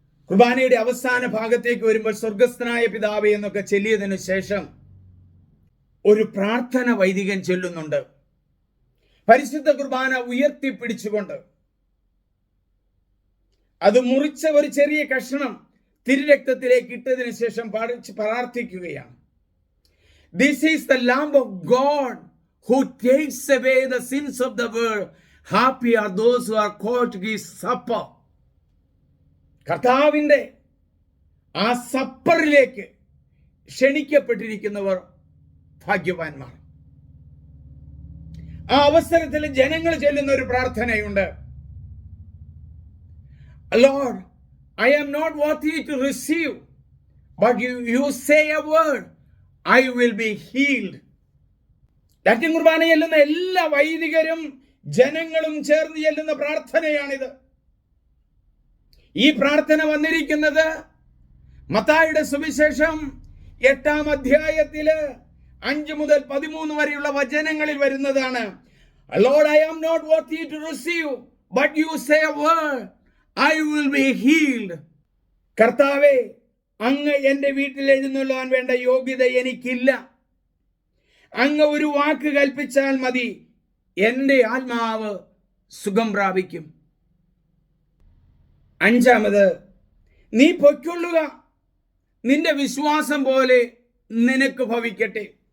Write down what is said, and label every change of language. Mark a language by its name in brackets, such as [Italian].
[Malayalam] കുർബാനയുടെ അവസാന ഭാഗത്തേക്ക് വരുമ്പോൾ സ്വർഗസ്ഥനായ പിതാവേ എന്നൊക്കെ ചൊല്ലിയതിനു ശേഷം ഒരു പ്രാർത്ഥന വൈദികൻ ചൊല്ലുന്നുണ്ട്. പരിശുദ്ധ കുർബാന ഉയർത്തിപ്പിടിച്ചുകൊണ്ട് അത് മുറിച്ച ഒരു ചെറിയ കഷ്ണം തിരുരക്തത്തിലേക്ക് ഇട്ടതിനു ശേഷം പ്രാർത്ഥിക്കുകയാണ്. [English] This is the Lamb of God who takes away the sins of the world. Happy are those who are called to his supper. [Malayalam] കർത്താവിന്റെ ആ സപ്പറിലേക്ക് ക്ഷണിക്കപ്പെട്ടിരിക്കുന്നവർ ഭാഗ്യവാന്മാർ. ആ അവസരത്തിൽ ജനങ്ങൾ ചൊല്ലുന്ന ഒരു പ്രാർത്ഥനയുണ്ട്. [English] Lord, I am not worthy to receive, but you say a word, I will be healed. [Malayalam] Latin കുർബാന ചെല്ലുന്ന എല്ലാ വൈദികരും ജനങ്ങളും ചേർന്ന് ചെല്ലുന്ന പ്രാർത്ഥനയാണിത്. ഈ പ്രാർത്ഥന വന്നിരിക്കുന്നത് മത്തായിയുടെ സുവിശേഷം 8-ാം അധ്യായത്തില് 5 മുതൽ 13 വരെയുള്ള വചനങ്ങളിൽ വരുന്നതാണ്. [English] Lord, I am not worthy to receive, but you say a word, I will be healed. [Malayalam] കർത്താവേ, അങ്ങ് എൻ്റെ വീട്ടിൽ എഴുന്നള്ളുവാൻ വേണ്ട യോഗ്യത എനിക്കില്ല. അങ്ങ് ഒരു വാക്ക് കൽപ്പിച്ചാൽ മതി, എൻ്റെ ആത്മാവ് സുഖം പ്രാപിക്കും. 5-ാമത്, നീ പൊയ്ക്കൊള്ളുക, നിന്റെ വിശ്വാസം പോലെ നിനക്ക് ഭവിക്കട്ടെ.